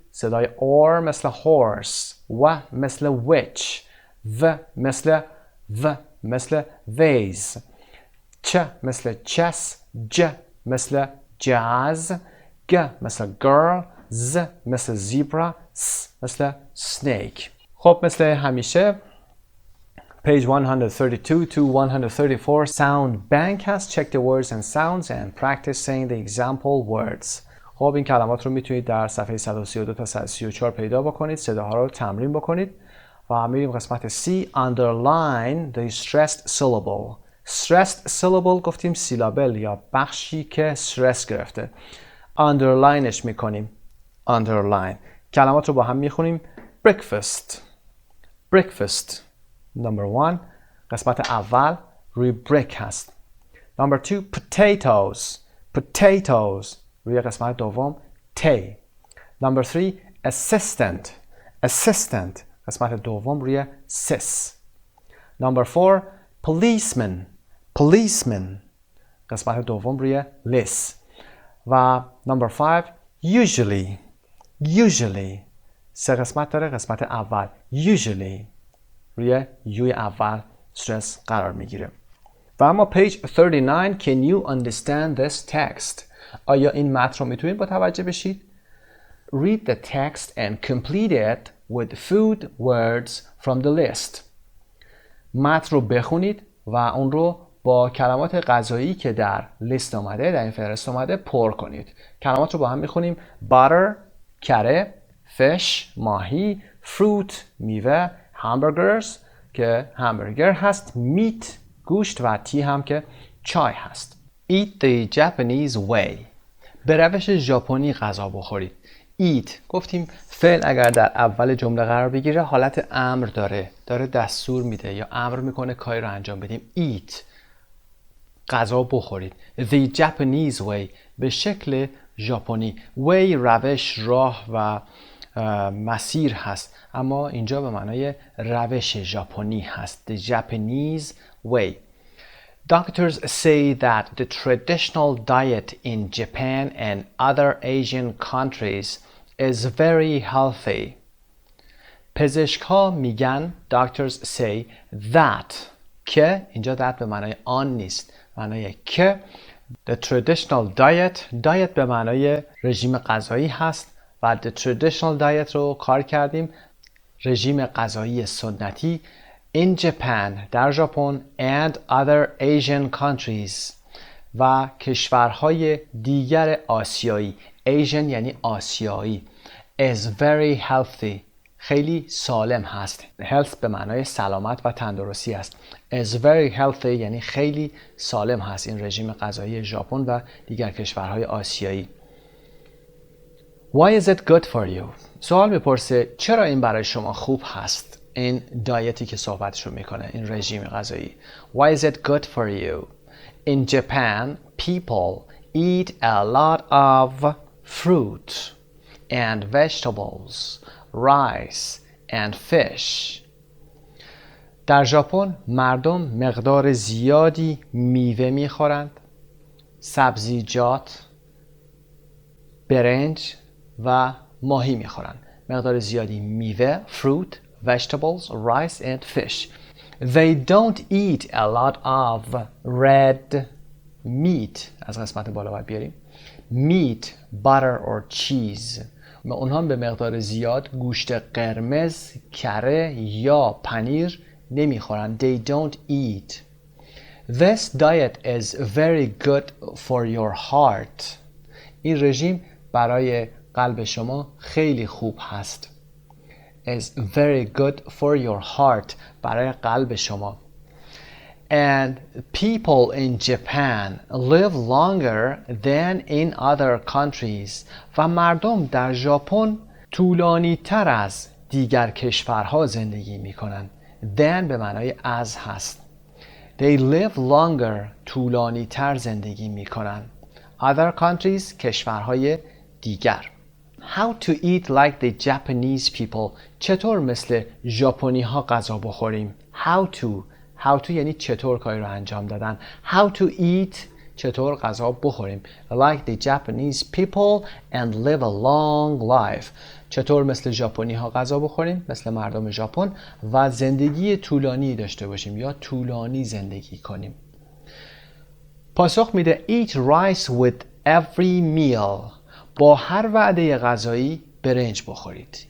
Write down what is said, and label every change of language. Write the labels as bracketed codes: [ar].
[fa] صدای or مثل horse، و مثل witch، و مثل و مثل vase، چ مثل chess، ج مثل jazz، گ مثل girl، ز مثل zebra، س مثل snake. خب مثل همیشه [en] page 132 to 134 sound bank [fa] هست. [en] check the words and sounds and practice saying the example words. [fa] خب این کلمات رو میتونید در صفحه 132 تا 134 پیدا بکنید، صداها رو تمرین بکنید و میریم قسمت C. [en] underline the stressed syllable. [fa] stressed syllable گفتیم سیلابل یا بخشی که استرس گرفته. underlineش میکنیم. [en] underline. [fa] کلمات رو با هم میخونیم. breakfast. breakfast. number 1 قسمت اول روی break هست. [en] number 2 potatoes. [fa] potatoes روی قسمت دوم تی. [en] number 3 assistant. assistant قسمت دوم روی sis. number 4 policeman. policeman قسمت دوم روی lis. و number 5 usually. [fa] usually سه قسمت داره. قسمت اول usually روی یوی اول استرس قرار میگیره. [en] و اما page 39 can you understand this text؟ [fa] آیا این متن رو میتونید متوجه بشید؟ [en] Read the text and complete it with food words from the list. [fa] متن رو بخونید و اون رو با کلمات غذایی که در لیست اومده، در این فهرست اومده پر کنید. کلمات رو با هم میخونیم. butter کره، fish ماهی، fruit میوه، hamburgers که همبرگر هست، meat گوشت و tea هم که چای هست. [en] Eat the Japanese way. [fa] به روش ژاپنی غذا بخورید. eat گفتیم فعل اگر در اول جمله قرار بگیره حالت امر داره دستور میده یا امر میکنه کاری رو انجام بدیم. eat غذا بخورید. [en] The Japanese way [fa] به شکل ژاپنی. way روش، راه و مسیر هست، اما اینجا به معنای روش ژاپنی هست. [en] The Japanese way. Doctors say that the traditional diet in Japan and other Asian countries is very healthy. [fa] پزشک‌ها میگن [en] doctors say that [fa] که اینجا that به معنای آن نیست، معنای که. [en] The traditional diet [fa] به معنای رژیم غذایی هست و [en] the traditional diet [fa] رو کار کردیم رژیم غذایی سنتی [en] in Japan [fa] در ژاپن [en] and other Asian countries [fa] و کشورهای دیگر آسیایی. Asian یعنی آسیایی. [en] is very healthy [fa] خیلی سالم هست. health به معنای سلامت و تندرستی است. [en] is very healthy [fa] یعنی خیلی سالم هست این رژیم غذایی ژاپن و دیگر کشورهای آسیایی. [en] Why is it good for you؟ [fa] سوال میپرسه چرا این برای شما خوب هست؟ این دایتی که صحبتشو میکنه، این رژیم غذایی. Why is it good for you؟ [en] In Japan, people eat a lot of fruit and vegetables, rice and fish. [fa] در ژاپن مردم مقدار زیادی میوه میخورند، سبزیجات، برنج و ماهی میخورند. مقدار زیادی میوه، [en] fruit, vegetables, rice and fish. They don't eat a lot of red meat. [fa] از قسمت بالا باید بیاریم. [en] Meat, butter or cheese. [fa] اونها به مقدار زیاد گوشت قرمز، کره یا پنیر نمیخورن. [en] They don't eat. This diet is very good for your heart. [fa] این رژیم برای قلب شما خیلی خوب هست. [en] Is very good for your heart [fa] برای قلب شما. [en] And people in Japan live longer than in other countries. [fa] و مردم در ژاپن طولانی تر از دیگر کشورها زندگی می کنند. Than به معنای از هست. [en] They live longer [fa] طولانی تر زندگی می کنند. [en] Other countries [fa] کشورهای دیگر. [en] How to eat like the Japanese people. [fa] چطور مثل ژاپنی ها غذا بخوریم. [en] How to [fa] یعنی چطور کاری رو انجام دادن. [en] How to eat [fa] چطور غذا بخوریم. [en] Like the Japanese people and live a long life. [fa] چطور مثل ژاپنی ها غذا بخوریم، مثل مردم ژاپن و زندگی طولانی داشته باشیم یا طولانی زندگی کنیم. پاسخ میده [en] eat rice with every meal. [fa] با هر وعده غذایی برنج بخورید.